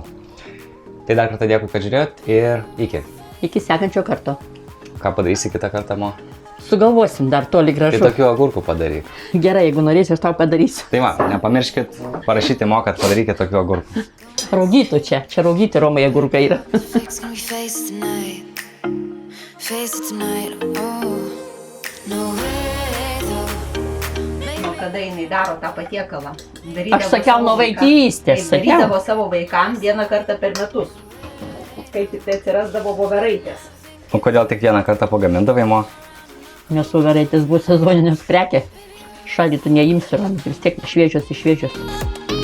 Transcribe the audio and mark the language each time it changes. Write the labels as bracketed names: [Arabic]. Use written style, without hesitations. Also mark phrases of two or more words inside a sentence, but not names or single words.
[Lithuanian] Tai dar kartą dėkui, kad žiūrėjot ir iki. Iki sekančio karto. Ką padarysi kitą kartą, Mo? Sugalvosim dar toli Tai gražu. tokių agurkų padaryk. Gerai, jeigu norėsi, aš tau padarysiu. Tai va, nepamirškit parašyti Mo, kad padarykit tokių agurkų. Raugytų čia. Čia raugyti Romai agurkai yra. [English] It's gonna be face it tonight. Face it tonight. Oh, no way though. [Lithuanian] Nuo kada jinai daro tą patiekalą. Aš sakiau nuo vaikystės, sakiau. Darydavo savo vaikams vieną kartą per metus. Kai tik tai atsirasdavo voveraitės. O kodėl tik vieną kartą pagamindavai, Mo? Nes voveraitės bus sezoninės prekė. Šaldytų neimsiu, vis tiek šviežios.